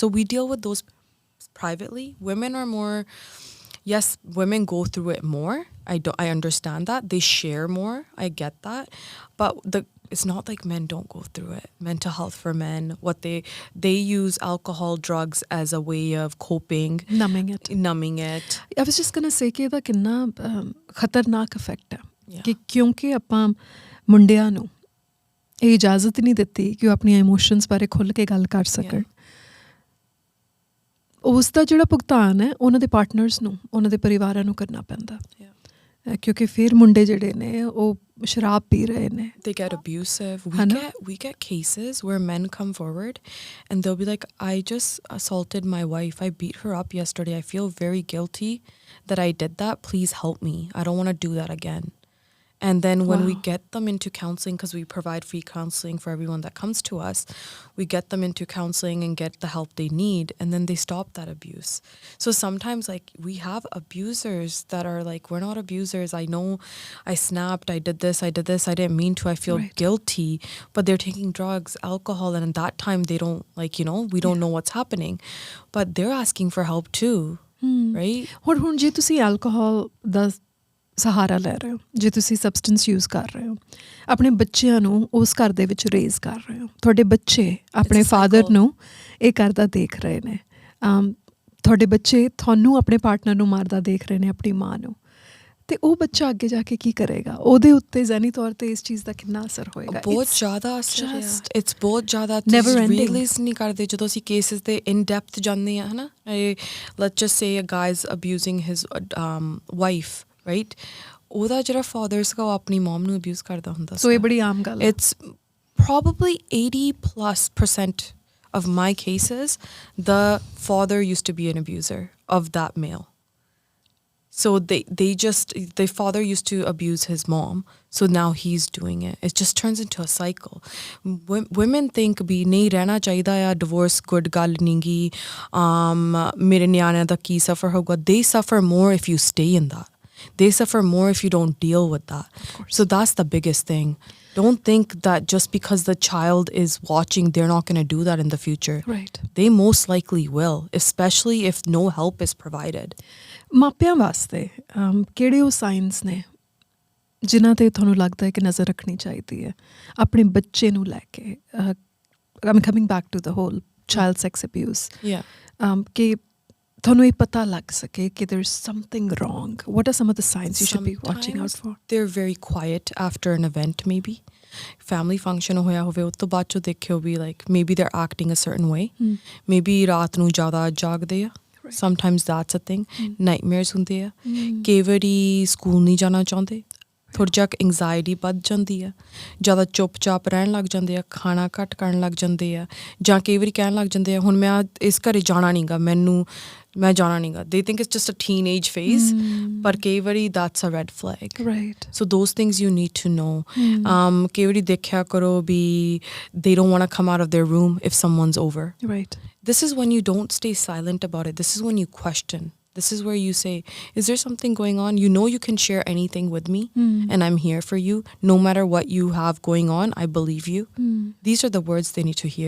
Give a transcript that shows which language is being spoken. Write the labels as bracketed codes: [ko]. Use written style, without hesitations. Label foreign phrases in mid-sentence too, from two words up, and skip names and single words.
[en] So we deal with those privately. Women are more, yes, women go through it more. I understand that. They share more. I get that. But it's not like men don't go through it. Mental health for men, what they use alcohol, drugs as a way of coping. Numbing it. I was just going to say [pa] ਕਿ ਇਹਦਾ ਕਿੰਨਾ ਖਤਰਨਾਕ ਇਫੈਕਟ ਹੈ [en] Yeah. [pa] ਕਿ ਕਿਉਂਕਿ ਆਪਾਂ ਮੁੰਡਿਆਂ ਨੂੰ ਇਹ ਇਜਾਜ਼ਤ ਨਹੀਂ ਦਿੱਤੀ ਕਿ ਉਹ ਆਪਣੀਆਂ ਇਮੋਸ਼ਨਸ ਬਾਰੇ ਖੁੱਲ੍ਹ ਕੇ ਗੱਲ ਕਰ ਸਕਣ। ਉਸ ਦਾ ਜਿਹੜਾ ਭੁਗਤਾਨ ਹੈ ਉਹਨਾਂ ਦੇ ਪਾਰਟਨਰਸ ਨੂੰ, ਉਹਨਾਂ ਦੇ ਪਰਿਵਾਰਾਂ ਨੂੰ ਕਰਨਾ ਪੈਂਦਾ ਕਿਉਂਕਿ ਫਿਰ ਮੁੰਡੇ ਜਿਹੜੇ ਨੇ ਉਹ ਸ਼ਰਾਬ ਪੀ ਰਹੇ ਨੇ। [en] They get abusive. We get cases where men come forward and they'll be like, I just assaulted my wife. I beat her up yesterday. I feel very guilty that I did that. Please help me. I don't want to do that again. And then when we get them into counseling, because we provide free counseling for everyone that comes to us, we get them into counseling and get the help they need, and then they stop that abuse. So sometimes, like, we have abusers that are like, we're not abusers. I know I snapped, I did this, I didn't mean to, I feel guilty, but they're taking drugs, alcohol, and at that time they don't, like, we don't know what's happening. But they're asking for help too, right? [pa] ਹੁਣ ਜੇ ਤੁਸੀਂ alcohol ਦਾ ਸਹਾਰਾ ਲੈ ਰਹੇ ਹੋ, ਜੇ ਤੁਸੀਂ [en] substance use [pa] ਕਰ ਰਹੇ ਹੋ, ਆਪਣੇ ਬੱਚਿਆਂ ਨੂੰ ਉਸ ਘਰ ਦੇ ਵਿੱਚ ਰੇਜ਼ ਕਰ ਰਹੇ ਹੋ, ਤੁਹਾਡੇ ਬੱਚੇ ਆਪਣੇ ਫਾਦਰ ਨੂੰ ਇਹ ਕਰਦਾ ਦੇਖ ਰਹੇ ਨੇ, ਤੁਹਾਡੇ ਬੱਚੇ ਤੁਹਾਨੂੰ ਆਪਣੇ ਪਾਰਟਨਰ ਨੂੰ ਮਾਰਦਾ ਦੇਖ ਰਹੇ ਨੇ, ਆਪਣੀ ਮਾਂ ਨੂੰ, ਤੇ ਉਹ ਬੱਚਾ ਅੱਗੇ ਜਾ ਕੇ ਕੀ ਕਰੇਗਾ? ਉਹਦੇ ਉੱਤੇ ਜ਼ਹਿਨੀ ਤੌਰ ਤੇ ਇਸ ਚੀਜ਼ ਦਾ ਕਿੰਨਾ ਅਸਰ ਹੋਏਗਾ? ਬਹੁਤ ਜ਼ਿਆਦਾ ਅਸਰ ਹੈ। ਇਟਸ ਬਹੁਤ ਜ਼ਿਆਦਾ ਰਿਲੀਜ਼ ਨਹੀਂ ਕਰਦੇ ਜਦੋਂ ਅਸੀਂ ਕੇਸਿਸ ਦੇ [en] in depth [pa] ਜਾਂਦੇ ਹਾਂ, ਹੈ ਨਾ। [en] Let's just say a guy is abusing his wife, right? [pa] ਉਹਦਾ ਜਿਹੜਾ ਫਾਦਰ ਸੀਗਾ ਉਹ ਆਪਣੀ ਮਮ ਨੂੰ ਅਬਿਊਜ਼ ਕਰਦਾ ਹੁੰਦਾ ਸੀ। ਸੋ ਇਹ ਬੜੀ ਆਮ ਗੱਲ ਹੈ। [en] ਇਟਸ probably 80+% of my cases, the father used to be an abuser of that male. So the father used to abuse his mom, so now he's doing it. It just turns into a cycle. Women think [pa] ਵੀ ਨਹੀਂ ਰਹਿਣਾ ਚਾਹੀਦਾ ਆ, [en] divorce good [pa] ਗੱਲ ਨਹੀਂ ਗੀ, ਮੇਰੇ ਨਿਆਣਿਆਂ ਦਾ ਕੀ suffer ਹੋਊਗਾ. [en] They suffer more if you stay in that. They suffer more if you don't deal with that. So that's the biggest thing. Don't think that just because the child is watching, they're not going to do that in the future. Right. They most likely will, especially if no help is provided. [pa] ਮਾਪਿਆਂ ਵਾਸਤੇ ਕਿਹੜੇ ਉਹ ਸਾਈਨਸ ਨੇ ਜਿਨ੍ਹਾਂ 'ਤੇ ਤੁਹਾਨੂੰ ਲੱਗਦਾ ਹੈ ਕਿ ਨਜ਼ਰ ਰੱਖਣੀ ਚਾਹੀਦੀ ਹੈ ਆਪਣੇ ਬੱਚੇ ਨੂੰ ਲੈ ਕੇ? [en] I'm coming back to the whole child sex abuse. Yeah. [pa] ਕਿ ਤੁਹਾਨੂੰ ਇਹ ਪਤਾ ਲੱਗ ਸਕੇ ਕਿ [en] there is something wrong. What are some of the signs you should be watching out for? They're very quiet after an event, maybe. Family function [pa] ਹੋਇਆ ਹੋਵੇ, ਉਸ ਤੋਂ ਬਾਅਦ ਚੋਂ ਦੇਖਿਓ ਵੀ [en] like maybe they're acting a certain way. [pa] Maybe ਰਾਤ ਨੂੰ ਜ਼ਿਆਦਾ ਜਾਗਦੇ ਆ. [en] Sometimes that's a thing. [pa] Nightmares ਹੁੰਦੇ ਆ. ਕਈ ਵਾਰੀ ਸਕੂਲ ਨਹੀਂ ਜਾਣਾ ਚਾਹੁੰਦੇ, ਥੋੜ੍ਹਾ ਜਿਹਾ ਐਂਗਜ਼ਾਇਟੀ ਵੱਧ ਜਾਂਦੀ ਆ, ਜ਼ਿਆਦਾ ਚੁੱਪ-ਚਾਪ ਰਹਿਣ ਲੱਗ ਜਾਂਦੇ ਆ, ਖਾਣਾ ਘੱਟ ਕਰਨ ਲੱਗ ਜਾਂਦੇ ਆ, ਜਾਂ ਕਈ ਵਾਰੀ ਕਹਿਣ ਲੱਗ ਜਾਂਦੇ ਆ ਹੁਣ ਮੈਂ ਇਸ ਘਰੇ ਜਾਣਾ ਨਹੀਂ ਗਾ, ਮੈਂ ਜਾਣਾ ਨਹੀਂ ਗਾ. [en] They think it's just a teenage phase, [pa] ਪਰ ਕਈ ਵਾਰੀ [en] that's a red flag. Right. So those things you need to know. [pa] ਕਈ ਵਾਰੀ ਦੇਖਿਆ ਕਰੋ ਵੀ [en] they don't want to come out of their room if someone's over. Right. This is when you don't stay silent about it. This is when you question. This is where you say, is there something going on? You know you can share anything with me and I'm here for you. No matter what you have going on, I believe you. These are the words they need to hear.